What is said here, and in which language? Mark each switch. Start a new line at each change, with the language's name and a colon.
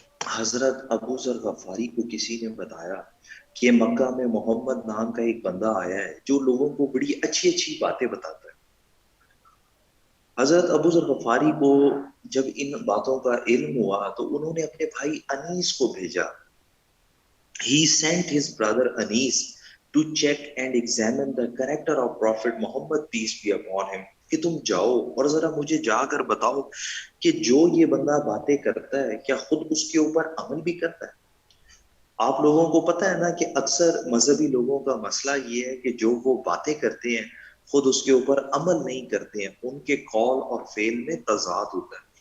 Urdu: حضرت ابو ذر غفاری کو کسی نے بتایا کہ مکہ میں محمد نام کا ایک بندہ آیا ہے جو لوگوں کو بڑی اچھی اچھی باتیں بتاتا ہے. حضرت ابو ذر غفاری کو جب ان باتوں کا علم ہوا تو انہوں نے اپنے بھائی انیس کو بھیجا.
English: He sent his brother Anis to check and examine the character of Prophet Muhammad peace be upon him.
Urdu: کہ تم جاؤ اور ذرا مجھے جا کر بتاؤ کہ جو یہ بندہ باتیں کرتا ہے کیا خود اس کے اوپر عمل بھی کرتا ہے. آپ لوگوں کو پتہ ہے نا کہ اکثر مذہبی لوگوں کا مسئلہ یہ ہے کہ جو وہ باتیں کرتے ہیں خود اس کے اوپر عمل نہیں کرتے ہیں, ان کے قول اور فعل میں تضاد ہوتا ہے.